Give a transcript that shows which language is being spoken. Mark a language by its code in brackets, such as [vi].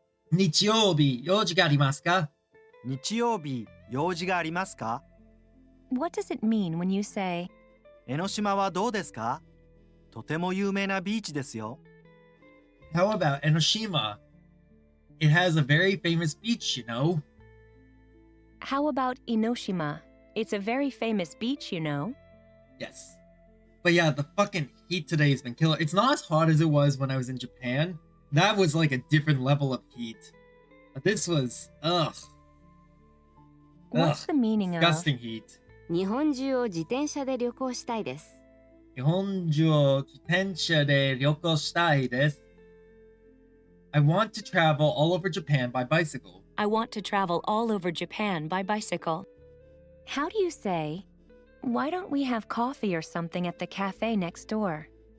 [ja] 日曜日、用事がありますか？日曜日、用事がありますか？ [en] What does it mean when you say, [ja] 江ノ島はどうですか？とても有名なビーチですよ。 [en] How about Enoshima? It has a very famous beach, you know. "How about Enoshima? It's a very famous beach, you know." Yes. But yeah, the fucking heat today has been killer. It's not as hot as it was when I was in Japan. That was like a different level of heat. But this was, What's the meaning of disgusting heat. [ja] 日本中を自転車で旅行したいです。日本中を自転車で旅行したいです。 [en] I want to travel all over Japan by bicycle. I want to travel all over Japan by bicycle? How do you say, "Why don't we have coffee or something at the cafe next door?"